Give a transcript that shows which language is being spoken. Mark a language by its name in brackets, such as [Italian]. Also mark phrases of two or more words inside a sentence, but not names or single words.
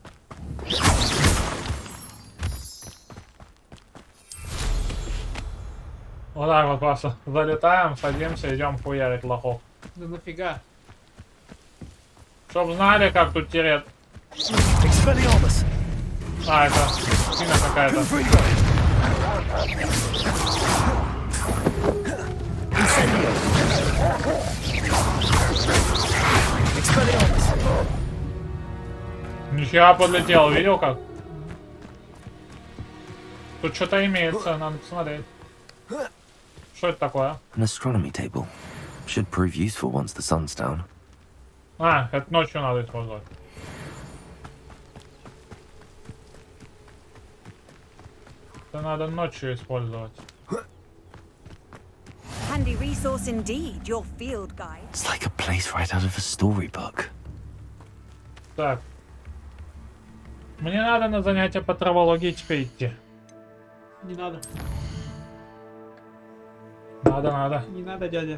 [Russian] Вот так вот просто залетаем, садимся, идем хуярить лохов. Да нафига? Чтоб знали, как тут тереть. [English] Expelliarmus. [Russian] А, это спина какая-то. [English] Confringo. Incendio. Expelliarmus. [Russian] Нихера подлетел, видел как? Тут что-то имеется, надо посмотреть. Что это такое? [English] An astronomy table. Should prove useful once the sun's down. [Russian] А, это ночью надо использовать. Это надо ночью использовать. Handy resource indeed, your field guide. It's like a place right out of a storybook. Так. Мне надо на занятия по травологии теперь идти. Не надо. Надо. Не надо, дядя.